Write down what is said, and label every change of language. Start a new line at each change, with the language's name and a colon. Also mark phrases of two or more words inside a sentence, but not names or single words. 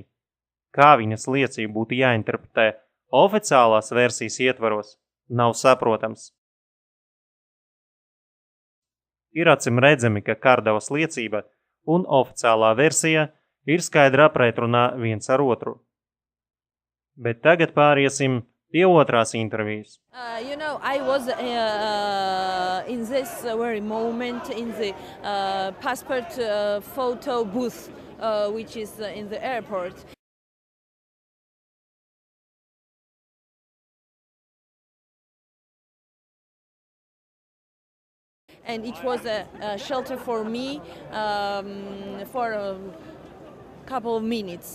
Latvian: Kā viņas liecība būtu jāinterpretē oficiālās versijas ietvaros, nav saprotams. Ir acim redzami, ka Karadavas liecība un oficiālā versija ir skaidri pretrunā viens ar otru. Bet tagad pāriesim pie otrās intervijas.
English: I was in this very moment in the passport photo booth, which is in the airport. And it was a shelter for me for a couple of minutes.